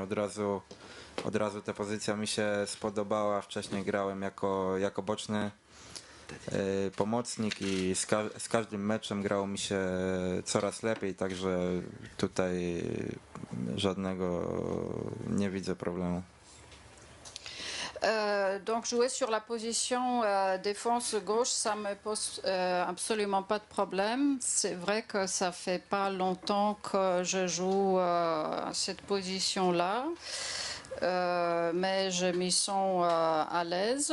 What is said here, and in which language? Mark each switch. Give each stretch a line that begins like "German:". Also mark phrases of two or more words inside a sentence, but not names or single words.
Polish: Od razu ta pozycja mi się spodobała. Wcześniej grałem jako boczny pomocnik i z każdym meczem grało mi się coraz lepiej, także tutaj żadnego nie widzę problemu.
French: Donc jouer sur la position défense gauche, ça me pose absolument pas de problème. C'est vrai que ça fait pas longtemps que je joue cette position-là, mais je m'y sens à l'aise.